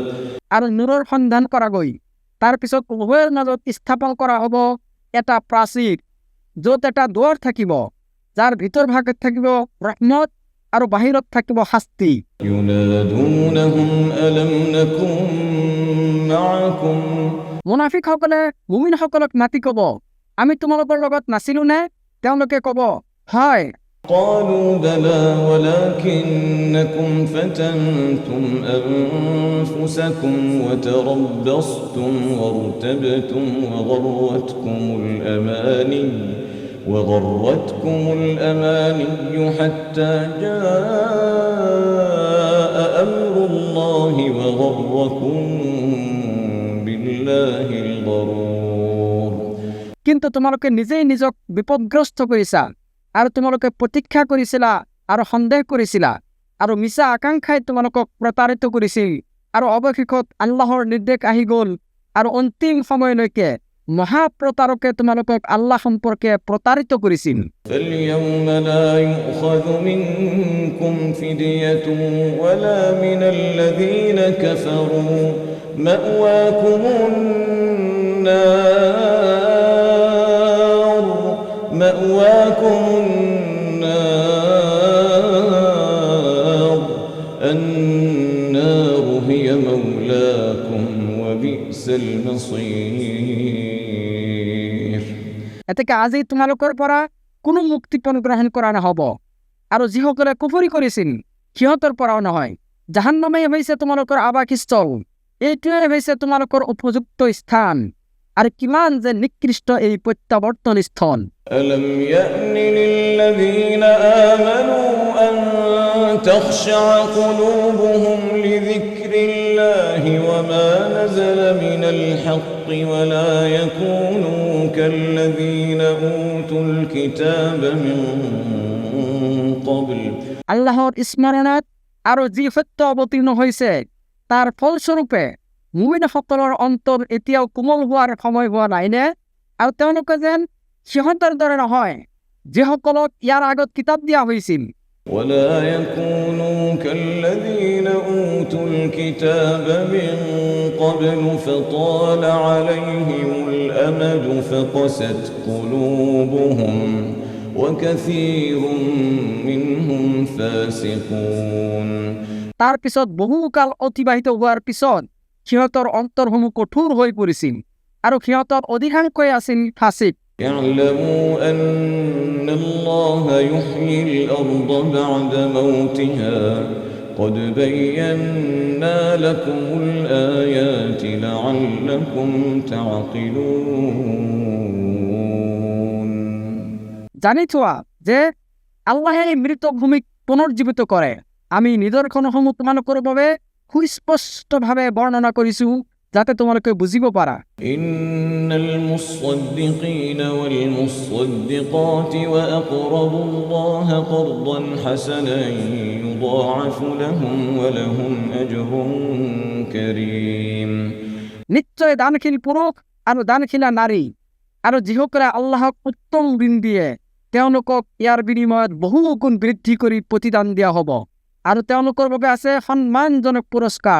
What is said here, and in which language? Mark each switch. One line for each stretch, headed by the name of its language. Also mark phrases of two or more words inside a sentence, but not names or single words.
Assamese: আৰু নূৰৰ সন্ধান কৰা গৈ তাৰ পিছত উভয়ৰ মাজত স্থাপন কৰা হ'ব এটা প্ৰাচীৰ য'ত এটা দুৱাৰ থাকিব যাৰ ভিতৰ ভাগত থাকিব ৰহমত আৰু বাহিৰত থাকিব শাস্তি
Arabic: ينادونهم ألم نكن معكم
Assamese: মুনাফিকসকলে মুমিনসকলক মাতি ক'ব আমি তোমালোকৰ লগত নাছিলো নে তেওঁলোকে ক'ব হয়
Arabic: قالوا بلى ولكنكم فتنتم أنفسكم وتربصتم وارتبتم وغرتكم الأماني حتى جاء أمر الله وغركم بالله الغرور
Assamese: কিন্তু তোমালোকে নিজেই নিজক বিপদগ্ৰস্ত কৰিছা আৰু তোমালোকে প্ৰতীক্ষা কৰিছিলা আৰু সন্দেহ কৰিছিলা আৰু মিছা আকাংক্ষাই তোমালোকক প্ৰতাৰিত কৰিছিল আৰু অৱশেষত আল্লাহৰ নিৰ্দেশ আহি গ'ল আৰু অন্তিম সময়লৈকে মহাপ্ৰতাৰকে তোমালোকক আল্লাহ সম্পৰ্কে প্ৰতাৰিত কৰিছিল
Arabic: فاليوم لا يؤخذ منكم فدية ولا من الذين كفروا مأواكم النار هي مولاكم وبئس المصير
Assamese: এতেকে আজি তোমালোকৰ পৰা কোনো মুক্তিপণ গ্ৰহণ কৰা নহ'ব আৰু যিসকলে কুফৰি কৰিছিল সিহঁতৰ পৰাও নহয় জাহান্নামেই হৈছে তোমালোকৰ আৱাসস্থল এইটোৱে হৈছে তোমালোকৰ উপযুক্ত স্থান আৰু কিমান যে নিকৃষ্ট এই প্ৰত্যাৱৰ্তন স্থল
Arabic: ألم يأن للذين آمنوا أن تخشع قلوبهم لذكر الله وما نزل من الحق ولا يكونوا كالذين أوتوا الكتاب من قبل
Assamese: আল্লাহৰ স্মৰণত আৰু যি সত্য অৱতীৰ্ণ হৈছে তাৰ ফলস্বৰূপে মুমিনসকলৰ অন্তৰ এতিয়াও কোমল হোৱাৰ সময় হোৱা নাইনে আৰু তেওঁলোকে যেন সিহঁতৰ দৰে নহয় যিসকলক ইয়াৰ আগত কিতাপ দিয়া হৈছিল
Arabic: ولا يكونوا كالذين أوتوا الكتاب من قبل فطال عليهم الأمد فقست قلوبهم وكثير منهم فاسقون
Assamese: তাৰ পিছত বহুকাল অতিবাহিত হোৱাৰ পিছত সিহঁতৰ অন্তৰসমূহ কঠোৰ হৈ পৰিছিল আৰু সিহঁতৰ অধিকাংশই আছিল ফাছিক।
Arabic: اعلموا أن الله يحيي الأرض بعد موتها قد بينا لكم الآيات لعلكم تعقلون
Assamese: জানি থোৱা যে আল্লাহে মৃত ভূমিক পুনৰ্জীৱিত কৰে। আমি নিদৰ্শনসমূহ তোমালোকৰ বাবে সুস্পষ্টভাৱে বৰ্ণনা কৰিছোঁ যাতে তোমালোকে বুজিব পাৰা।
Arabic: إن المصدقين والمصدقات وأقرضوا الله قرضا حسنا يضاعف لهم ولهم أجر كريم
Assamese: নিশ্চয় দানশীল পুৰুষ আৰু দানশীলা নাৰী আৰু যিসকলে আল্লাহক উত্তম ঋণ দিয়ে তেওঁলোকক ইয়াৰ বিনিময়ত বহু গুণ বৃদ্ধি কৰি প্ৰতিদান দিয়া হ'ব আৰু তেওঁলোকৰ বাবে আছে সন্মানজনক পুৰস্কাৰ।